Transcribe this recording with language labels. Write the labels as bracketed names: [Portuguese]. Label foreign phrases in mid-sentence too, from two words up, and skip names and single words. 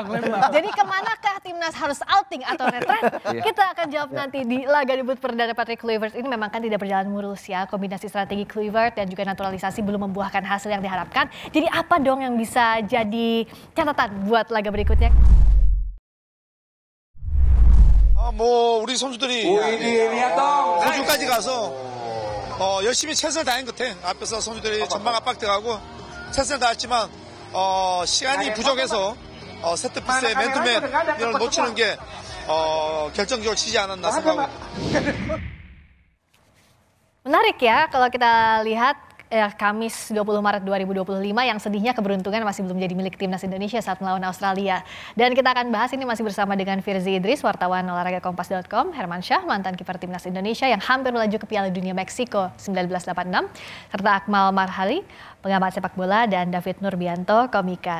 [Indonesian] Jadi kemanakah timnas harus outing atau retret? Kita akan jawab nanti di laga debut perdana Patrick Kluivert. Ini memang kan tidak berjalan mulus ya. Kombinasi strategi Kluivert dan juga naturalisasi belum membuahkan hasil yang diharapkan. Jadi apa dong yang bisa jadi catatan buat laga berikutnya? [Korean] 우리 선수들이 호주까지 가서 열심히 최선을 다한 것 같아. 앞에서 선수들이 전방 압박돼가고 최선을 다했지만 시간이 부족해서 세트피스의 맨투맨 이걸 놓치는 게 결정적으로 지지 않았나 생각하고. [Indonesian] Menarik ya kalau kita lihat Kamis 20 Maret 2025 yang sedihnya keberuntungan masih belum jadi milik timnas Indonesia saat melawan Australia. Dan kita akan bahas ini masih bersama dengan Firzi Idris, wartawan olahraga kompas.com, Herman Syah, mantan kiper timnas Indonesia yang hampir melaju ke Piala Dunia Meksiko 1986, serta Akmal Marhali, pengamat sepak bola, dan David Nurbianto, komika.